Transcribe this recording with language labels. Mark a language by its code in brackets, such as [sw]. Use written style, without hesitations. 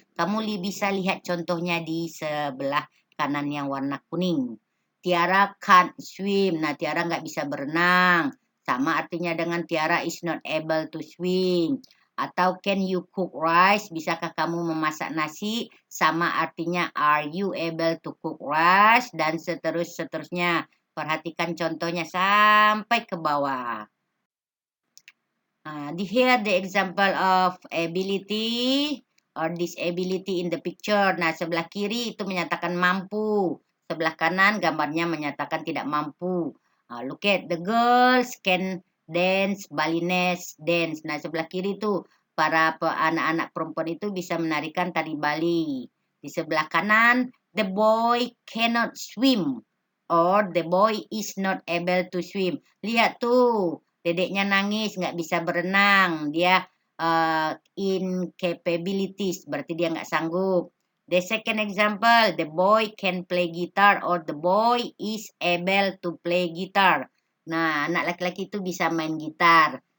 [id] Kamu bisa lihat contohnya di sebelah kanan yang warna kuning. [en] Tiara can't swim. [id] Nah, Tiara nggak bisa berenang. Sama artinya dengan [en] Tiara is not able to swim. [id] Atau [en] can you cook rice? [id] Bisakah kamu memasak nasi? Sama artinya [en] are you able to cook rice? [id] Dan seterusnya. Perhatikan contohnya sampai ke bawah. [en] Here the example of ability or disability in the picture. [id] Nah, sebelah kiri itu menyatakan mampu. Sebelah kanan gambarnya menyatakan tidak mampu. [en] Look at the girls can dance, balinese dance. [id] Nah, sebelah kiri itu para anak-anak perempuan itu bisa menarikan tari Bali. Di sebelah kanan, [en] the boy cannot swim or the boy is not able to swim. [id] Lihat tuh. Dedeknya nangis, nggak bisa berenang. Dia incapabilities, berarti dia nggak sanggup. [en] The second example, the boy can play guitar or the boy is able to play guitar. [id] Nah, anak laki-laki itu bisa main gitar.